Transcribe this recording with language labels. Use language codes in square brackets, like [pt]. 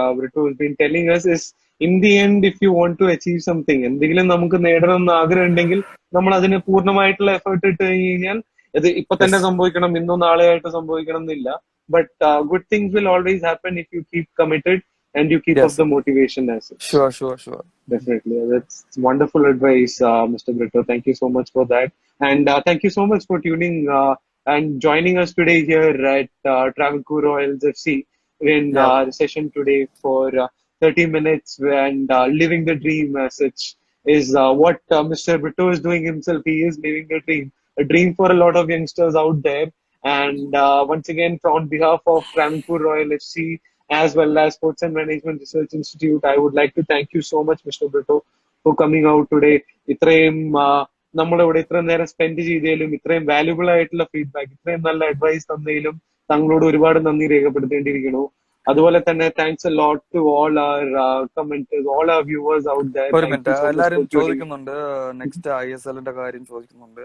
[en] Britto has been telling us is, in the end, if you want to achieve something, [ml] എന്തെങ്കിലും നമുക്ക് നേടണം എന്ന് ആഗ്രഹം ഉണ്ടെങ്കിൽ നമ്മൾ അതിന് പൂർണ്ണമായിട്ടുള്ള എഫേർട്ട് ഇട്ട് കഴിഞ്ഞാൽ ഇത് ഇപ്പൊ തന്നെ സംഭവിക്കണം, ഇന്നോ നാളെയായിട്ട് സംഭവിക്കണം എന്നില്ല. [en] But good things will always happen if you keep committed and you keep up the motivation as such. Sure. Definitely. That's wonderful advice, Mr. Britto. Thank you so much for that. And thank you so much for tuning and joining us today here at Travancore Royals FC in our session today for 30 minutes and living the dream as such is what Mr. Britto is doing himself. He is living the dream, a dream for a lot of youngsters out there. And once again, on behalf of Travancore Royal FC, as well as Sports and Management Research Institute, I would like to thank you so much, Mr. Britto, for coming out today. [ml] ഇത്രയും നമ്മളിവിടെ ഇത്രയും നേരം spend ചെയ്തതിലും, ഇത്രയും valuable ആയിട്ടുള്ള feedback, ഇത്രയും നല്ല advice തന്നതിലും താങ്കളോട് ഒരുപാട് നന്ദി രേഖപ്പെടുത്തേണ്ടിയിരിക്കുന്നു. അതുപോലെ തന്നെ [en] Thanks a lot to all our commenters, all our viewers out there. [ml] ഒരു മിനിറ്റ്, എല്ലാരും ചോദിക്കുന്നുണ്ട്, നെക്സ്റ്റ് ISL-ന്റെ കാര്യം ചോദിക്കുന്നുണ്ട്.